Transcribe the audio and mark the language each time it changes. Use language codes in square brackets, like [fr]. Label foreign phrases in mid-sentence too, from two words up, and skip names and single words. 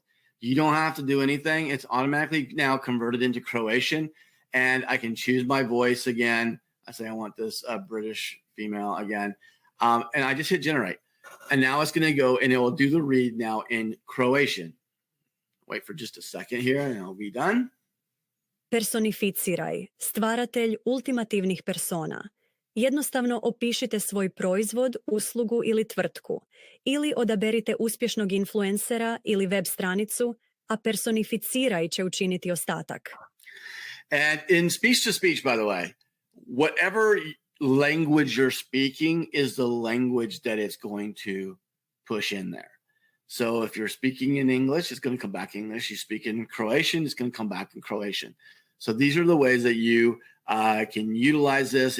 [en] You don't have to do anything. It's automatically now converted into Croatian, and I can choose my voice again. I say I want this British female again, and I just hit generate. And now it's going to go and it will do the read now in Croatian. Wait for just a second here and it'll be done. [hr] Personificiraj, stvaratelj ultimativnih persona. Jednostavno opišite svoj proizvod, uslugu ili tvrtku, ili odaberite uspješnog influencera ili web stranicu, a personificiraj će učiniti ostatak. [en] And in speech to speech, by the way, whatever language you're speaking is the language that it's going to push in there. So if you're speaking in English, it's going to come back English. You speak in Croatian, it's going to come back in Croatian. So these are the ways that you can utilize this.